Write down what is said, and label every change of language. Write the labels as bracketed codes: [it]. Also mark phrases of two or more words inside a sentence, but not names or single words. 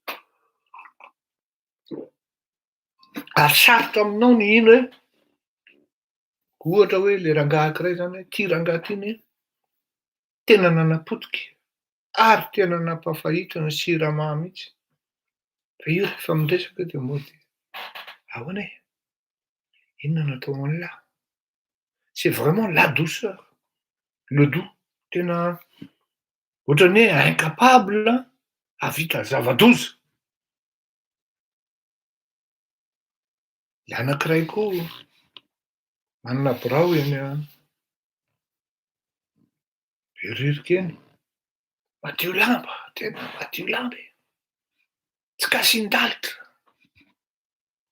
[mg] Ary sarotra aminao ny hino hoe ohatra hoe le rangahy anankiray zany hoe ty rangahy ty tena nanapotiky ary tena nampafahito ny siramamy mihitsy. Fa io rehefa miresaka de mody ahoana e? Inona natao an'lahy? [fr] C'est vraiment la douceur, le doux, [mg] tena ohatran'ny hoe incapable hahavita zava-doza. Le anankiray koa manana birao eny Beririka eny, madio lamba, tena madio lamba e, tsy kasin-dalitsa.